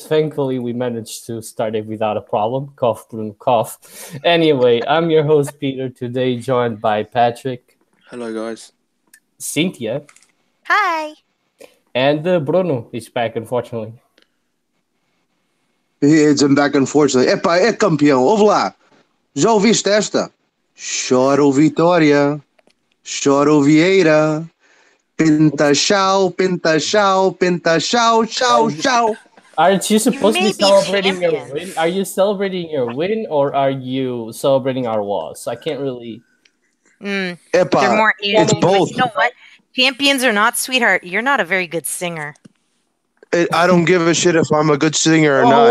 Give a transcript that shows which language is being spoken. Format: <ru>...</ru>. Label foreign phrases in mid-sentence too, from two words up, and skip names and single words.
<en>Thankfully, we managed to start it without a problem. Cough, bloom, cough. Anyway, I'm your host, Peter, today joined by Patrick. Hello, guys. Cynthia. Hi. And Bruno is back, unfortunately. It's back, unfortunately.</en> <pt>Epá, é campeão. Ouve lá. Já ouviste esta? Chora o Vitória. Chora o Vieira. Penta chau, penta chau, penta chau, chau, chau.</pt> <en>Aren't you supposed to be celebrating your champions. win? Are you celebrating your win or are you celebrating our loss? I can't really. They're Epá, more it's Asian. both. You know what? Champions or not, sweetheart, you're not a very good singer. I don't give a shit if I'm a good singer or not.</en>